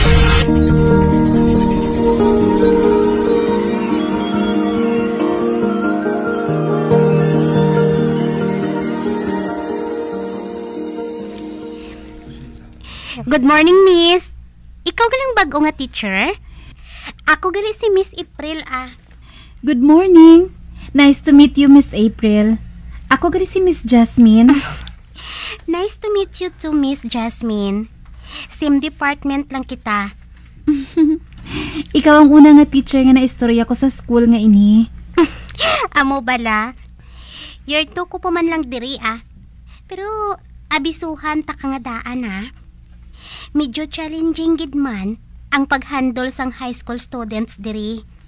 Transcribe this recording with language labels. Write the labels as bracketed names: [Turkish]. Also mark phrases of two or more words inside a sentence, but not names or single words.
[English] Good morning, Miss. [Hiligaynon] Ikaw galang bago nga teacher? Ako gali si Miss April, ah. [English] Good morning. Nice to meet you, Miss April. [Hiligaynon] Ako gali si Miss Jasmine. [English] Nice to meet you too, Miss Jasmine. Same department [Hiligaynon] lang kita. Ikaw ang una nga teacher nga naistorya ko sa school nga ini. Amo bala? Year 2 ko pa man lang diri, ah. Pero abisuhan ta ka nga daan, ah. Medyo challenging gid man ang pag-handle sang [English] high school students [Hiligaynon] diri.